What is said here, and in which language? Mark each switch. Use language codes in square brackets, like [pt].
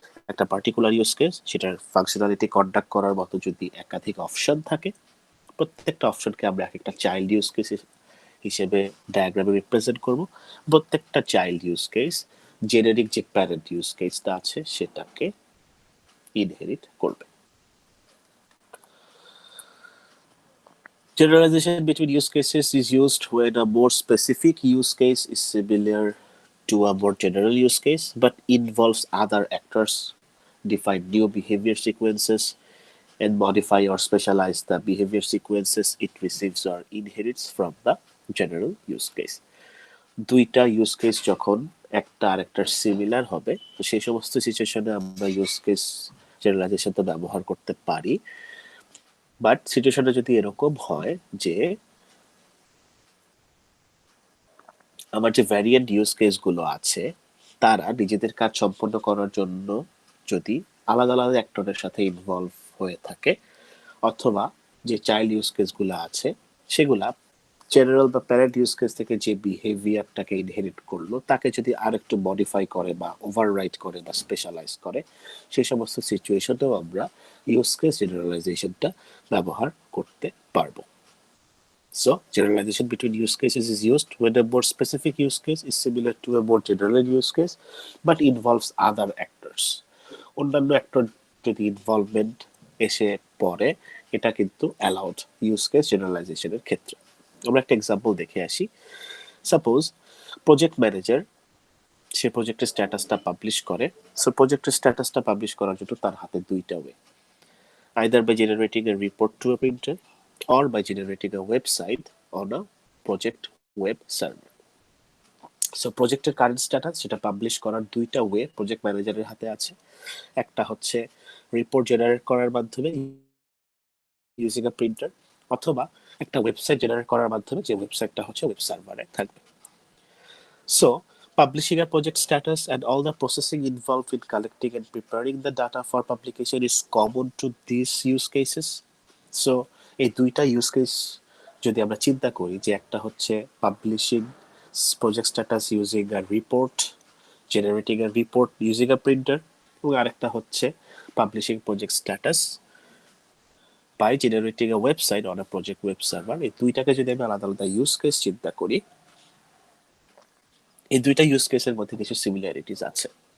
[bn] একটা particular use case, সেটার functionality conduct করার মতো যদি একাধিক অপশন থাকে, প্রত্যেকটা অপশনকে আমরা এক একটা চাইল্ড ইউজ কেস হিসেবে ডায়াগ্রামে রিপ্রেজেন্ট করব। প্রত্যেকটা চাইল্ড ইউজ কেস জেনারিক যে প্যারেন্ট ইউজ কেসটা আছে সেটাকে ইনহেরিট করবে। [en] Generalization between use cases is used when a more specific use case is similar to a more general use case but involves other actors, define new behavior sequences, and modify or specialize the behavior sequences it receives or inherits from the general use case. [bn] দুইটা use case যখন একটা আরেকটার similar হবে, তো সেই সমস্ত সিচুয়েশনে আমরা ইউজ কেস জেনারেলাইজেশন তো ব্যবহার করতে পারি। বাট সিচুয়েশনটা যদি এরকম হয় যে আমার যে ভ্যারিয়েন্ট ইউজ কেসগুলো আছে তারা নিজেদের কাজ সম্পন্ন করার জন্য যদি আলাদা আলাদা অ্যাক্টরের সাথে ইনভলভ হয়ে থাকে, অথবা যে চাইল্ড ইউজ কেসগুলো আছে সেগুলা জেনারেল বা প্যারেন্ট ইউজ কেস থেকে যে বিহেভিয়ারটাকে ইনহেরিট করলো তাকে যদি আরেকটু মডিফাই করে বা ওভাররাইট করে বা স্পেশালাইজ করে, সেই সমস্ত সিচুয়েশনেও আমরা ইউজ কেস জেনারেলাইজেশনটা ব্যবহার করতে পারবো। [en] So, generalization between use cases is used when a more specific use case is similar to a more general use case but involves other actors. [bn] অন্যান্য অ্যাক্টর যদি ইনভলভমেন্ট এসে পড়ে এটা কিন্তু অ্যালাউড ইউজ কেস জেনারেলাইজেশনের ক্ষেত্রে। আমরা একটা এক্সাম্পল দেখে আসি। সাপোজ প্রজেক্ট ম্যানেজার সে প্রজেক্টের স্ট্যাটাসটা পাবলিশ করে। সো প্রজেক্টের স্ট্যাটাসটা পাবলিশ করার জন্য তার হাতে দুইটা way, [en] either by generating a report to a printer or by generating a website on a project web server. [bn] So প্রজেক্টের কারেন্ট স্ট্যাটাস সেটা পাবলিশ করার দুইটা ওয়ে প্রজেক্ট ম্যানেজারের হাতে আছে। একটা হচ্ছে রিপোর্ট জেনারেট করার মাধ্যমে ইউজিং আ প্রিন্টার, অথবা একটা ওয়েবসাইট জেনারেট করার মাধ্যমে, যে ওয়েবসাইটটা হচ্ছে ওয়েব সার্ভারে থাকবে। [en] So, publishing a project status and all the processing involved in collecting and preparing the data for publication is common to these use cases. [bn] So, এই দুইটা ইউজ কেস যদি আমরা চিন্তা করি, যে একটা হচ্ছে publishing project status using a report, generating a report using a printer, এবং আরেকটা হচ্ছে publishing project status by generating a website on a project web server, এই দুইটাকে যদি আমি আলাদা আলাদা ইউজ কেস চিন্তা করি, এই দুইটা ইউজ কেসের মধ্যে কিছু সিমিলারিটিস আছে।